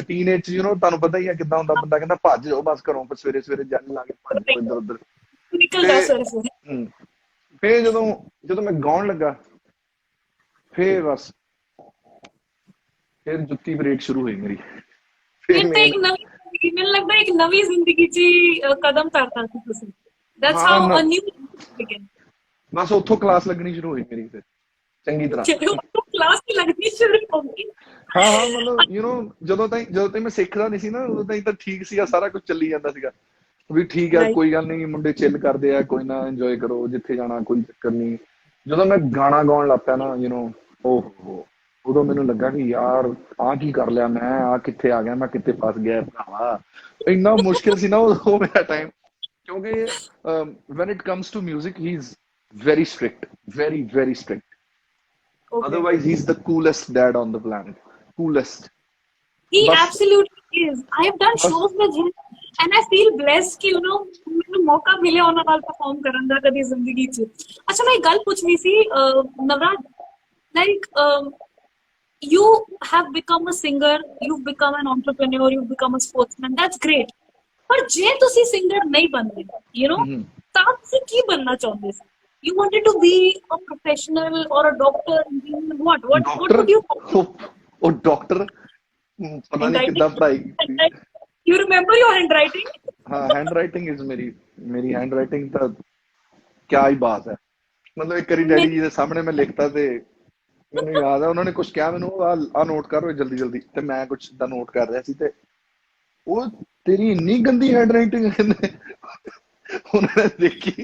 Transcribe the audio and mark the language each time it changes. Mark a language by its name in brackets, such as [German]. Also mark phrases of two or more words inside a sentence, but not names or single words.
[Punjabi] ਟੀਨੇਜ 'ਚ ਤੁਹਾਨੂੰ ਪਤਾ ਹੀ ਆ ਕਿੱਦਾਂ ਹੁੰਦਾ, ਬੰਦਾ ਕਹਿੰਦਾ ਭੱਜ ਜਾਓ ਬਸ ਘਰੋਂ, ਸਵੇਰੇ ਜੰਨ ਲਾ ਕੇ ਭੱਜ ਜਾਓ ਇੱਧਰ ਉੱਧਰ। ਫਿਰ ਜਦੋਂ ਮੈਂ ਗਾਉਣ ਲੱਗਾ, ਫਿਰ ਬਸ ਫਿਰ ਜੁੱਤੀ ਬ੍ਰੇਕ ਸ਼ੁਰੂ ਹੋਈ ਮੇਰੀ। ਮੈਨੂੰ ਲੱਗਦਾ ਇੱਕ ਨਵੀਂ ਜ਼ਿੰਦਗੀ 'ਚ ਕਦਮ ਧਰਤਾ ਸੀ ਤੁਸੀਂ। [English] That's how a new began. [Punjabi] ਬਸ ਉੱਥੋਂ ਕਲਾਸ ਲੱਗਣੀ ਸ਼ੁਰੂ ਹੋਈ ਮੇਰੀ ਫਿਰ ਚੰਗੀ ਤਰ੍ਹਾਂ। ਕਲਾਸ ਹੀ ਲੱਗਣੀ ਸ਼ੁਰੂ ਹੋ ਗਈ। ਹਾਂ ਮਤਲਬ ਜਦੋਂ ਤਾਈਂ ਮੈਂ ਸਿੱਖਦਾ ਨਹੀਂ ਸੀ ਨਾ, ਉਦੋਂ ਤਾਈਂ ਤਾਂ ਠੀਕ ਸੀਗਾ, ਸਾਰਾ ਕੁਝ ਚੱਲੀ ਜਾਂਦਾ ਸੀਗਾ ਵੀ ਠੀਕ ਹੈ, ਕੋਈ ਗੱਲ ਨਹੀਂ, ਮੁੰਡੇ ਚਿੱਲ ਕਰਦੇ ਆ, ਕੋਈ ਨਾ, ਇੰਜੋਏ ਕਰੋ, ਜਿੱਥੇ ਜਾਣਾ ਕੋਈ ਚੱਕਰ ਨਹੀਂ। ਜਦੋਂ ਮੈਂ ਗਾਣਾ ਗਾਉਣ ਲੱਗ ਪਿਆ ਨਾ, ਓਹੋ, ਉਦੋਂ ਮੈਨੂੰ ਲੱਗਾ ਕਿ ਯਾਰ ਆਹ ਕੀ ਕਰ ਲਿਆ ਮੈਂ, ਆਹ ਕਿੱਥੇ ਆ ਗਿਆ ਮੈਂ, ਕਿੱਥੇ ਫਸ ਗਿਆ ਭਰਾਵਾ। ਇੰਨਾ ਮੁਸ਼ਕਿਲ ਸੀ ਨਾ ਉਹ ਮੇਰਾ ਟਾਈਮ, ਕਿਉਂਕਿ [English] when it comes to music he is very strict, very strict. [Punjabi] Okay. [English] Otherwise he's the coolest dad on the planet, coolest. He absolutely is. I have done ਬਸ shows with him and I feel blessed [Punjabi] ਕਿ ਮੈਨੂੰ ਮੌਕਾ ਮਿਲਿਆ ਉਹਨਾਂ ਨਾਲ perform ਕਰਨ ਦਾ ਕਦੀ ਜ਼ਿੰਦਗੀ 'ਚ। ਅੱਛਾ ਮੈਂ ਇੱਕ ਗੱਲ ਪੁੱਛਣੀ ਸੀ ਨਵਰਾਜ, [English] like you have become a singer, you've become an entrepreneur, you've become a sportsman, that's great, [Punjabi] ਪਰ ਜੇ ਤੁਸੀਂ singer ਨਹੀਂ ਬਣਦੇ ਹਮ, ਤਾਂ ਤੁਸੀਂ ਕੀ ਬਣਨਾ ਚਾਹੁੰਦੇ ਸੀ? [English] You wanted to be a professional or a doctor, engineer, what ਡਾਕਟਰ would you [Punjabi] ਉਹ ਡਾਕਟਰ ਪਤਾ ਨਹੀਂ ਕਿੱਦਾਂ ਪੜ੍ਹਾਈ ਕੀਤੀ। [English] handwriting? You remember your handwriting? [Punjabi] ਹਾਂ [English] handwriting is [Punjabi] ਮੇਰੀ ਹੈਂਡ ਰਾਈਟਿੰਗ ਤਾਂ [Hindi] क्या ही बात है। [Punjabi] ਮਤਲਬ ਇੱਕ ਵਾਰੀ ਡੈਡੀ ਜੀ ਦੇ ਸਾਹਮਣੇ ਮੈਂ ਲਿਖਤਾ ਤੇ ਮੈਨੂੰ ਯਾਦ ਆ ਉਹਨਾਂ ਨੇ ਕੁਝ ਕਿਹਾ ਮੈਨੂੰ ਆ ਨੋਟ ਕਰ ਓਏ ਜਲਦੀ ਜਲਦੀ, ਤੇ ਮੈਂ ਕੁਝ ਦਾ ਨੋਟ ਕਰ ਰਿਹਾ ਸੀ ਤੇ ਉਹ ਤੇਰੀ ਇੰਨੀ ਗੰਦੀ ਹੈਂਡ ਰਾਈਟਿੰਗ ਉਹਨਾਂ ਨੇ ਦੇਖੀ।